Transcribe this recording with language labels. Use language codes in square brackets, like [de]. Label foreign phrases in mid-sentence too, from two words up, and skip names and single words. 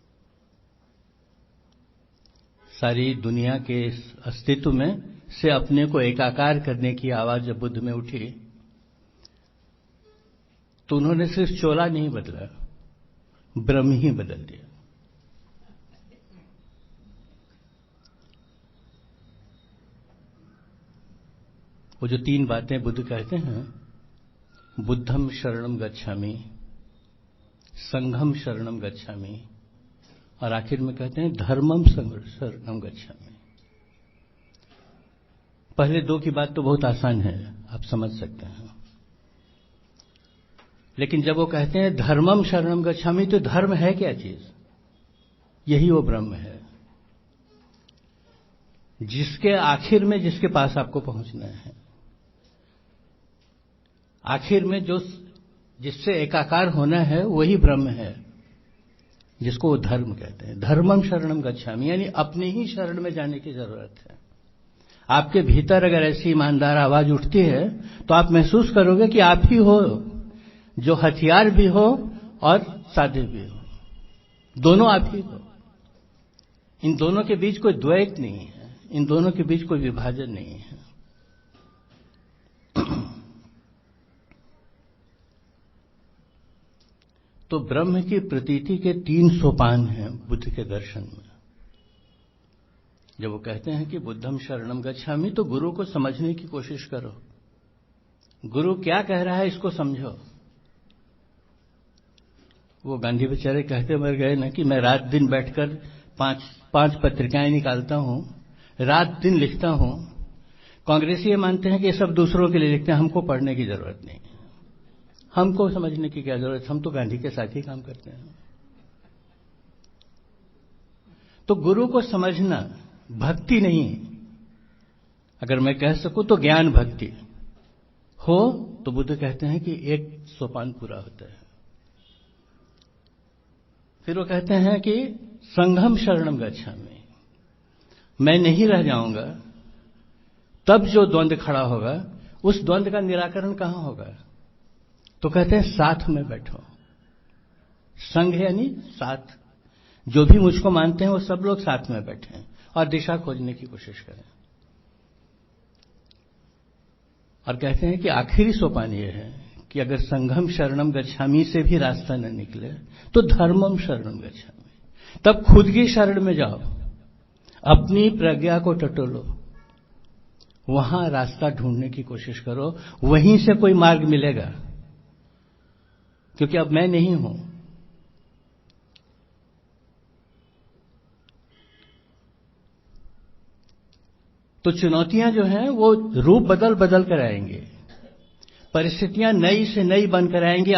[hi] सारी दुनिया के इस अस्तित्व में से अपने को एकाकार करने की आवाज जब बुद्ध में उठी तो उन्होंने सिर्फ चोला नहीं बदला, ब्रह्म ही बदल दिया। वो जो 3 बातें बुद्ध कहते हैं, [pi] बुद्धम शरणम गच्छामि, संघम शरणम गच्छामि [hi] और आखिर में कहते हैं [pi] धर्मम शरणम गच्छामि। [hi] पहले 2 की बात तो बहुत आसान है, आप समझ सकते हैं। लेकिन जब वो कहते हैं [pi] धर्मम शरणम गच्छामि, [hi] तो धर्म है क्या चीज? यही वो ब्रह्म है जिसके आखिर में जिसके पास आपको पहुंचना है। आखिर में जो जिससे एकाकार होना है वही ब्रह्म है, जिसको वो धर्म कहते हैं। [pi] धर्मम शरणम गच्छामि [hi] यानी अपने ही शरण में जाने की जरूरत है। आपके भीतर अगर ऐसी ईमानदार आवाज उठती है तो आप महसूस करोगे कि आप ही हो जो हथियार भी हो और साध्य भी हो, दोनों आप ही हो। इन दोनों के बीच कोई द्वैत नहीं है, इन दोनों के बीच कोई विभाजन नहीं है। तो ब्रह्म की प्रतीति के 3 सोपान हैं बुद्ध के दर्शन में। जब वो कहते हैं कि [pi] बुद्धम शरणम गच्छामि, [hi] तो गुरु को समझने की कोशिश करो। गुरु क्या कह रहा है इसको समझो। वो गांधी बेचारे कहते मर गए ना कि मैं रात दिन बैठकर 5 पत्रिकाएं निकालता हूं, रात दिन लिखता हूं। कांग्रेसी ये मानते हैं कि ये सब दूसरों के लिए लिखते हैं, हमको पढ़ने की जरूरत नहीं, हमको समझने की क्या जरूरत, हम तो गांधी के साथ ही काम करते हैं। तो गुरु को समझना भक्ति नहीं, अगर मैं कह सकूं तो ज्ञान भक्ति हो तो बुद्ध कहते हैं कि एक सोपान पूरा होता है। फिर वो कहते हैं कि [pi] संघम शरणम गच्छामि, [hi] मैं नहीं रह जाऊंगा। तब जो द्वंद्व खड़ा होगा उस द्वंद्व का निराकरण कहां होगा? तो कहते हैं साथ में बैठो। संघ यानी साथ, जो भी मुझको मानते हैं वो सब लोग साथ में बैठे और दिशा खोजने की कोशिश करें। और कहते हैं कि आखिरी सोपान ये है कि अगर [pi] संघम शरणम गच्छामि [hi] से भी रास्ता न निकले तो [pi] धर्मम शरणम गच्छामि, [hi] तब खुद की शरण में जाओ, अपनी प्रज्ञा को टटोलो, वहां रास्ता ढूंढने की कोशिश करो, वहीं से कोई मार्ग मिलेगा। क्योंकि अब मैं नहीं हूं। तो चुनौतियां जो हैं वो रूप बदल बदल कर आएंगी, परिस्थितियां नई से नई बनकर आएंगी।